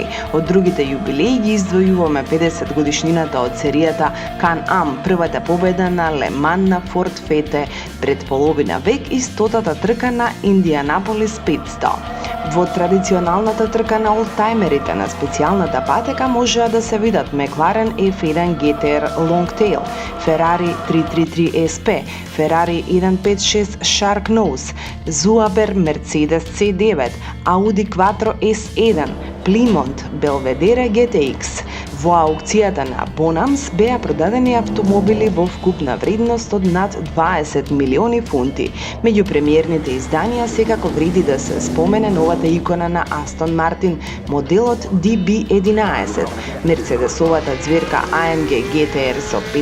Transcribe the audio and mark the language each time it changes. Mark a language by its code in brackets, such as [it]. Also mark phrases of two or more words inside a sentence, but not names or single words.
[mk] Од другите јубилеи ги издвојуваме 50 годишнината од серијата Can-Am, првата победа на Ле Ман на Форд Фете пред половина век и 100-та трка на Индианаполис 500. Во традиционалната трка на олдтаймерите на специјалната патека можеа да се видат Мекларен F1 GTR Longtail, Ferrari 333 SP, Ferrari 156 Sharknose, Zuaber Mercedes C9, Audi Quattro S1, Plymouth Belvedere GTX. Во аукцијата на Bonhams беа продадени автомобили во вкупна вредност од над 20 милиони фунти. Меѓу премиерните изданија секако вреди да се спомене новата икона на Aston Martin, моделот DB11, Мерцедесовата ѕверка AMG GTR со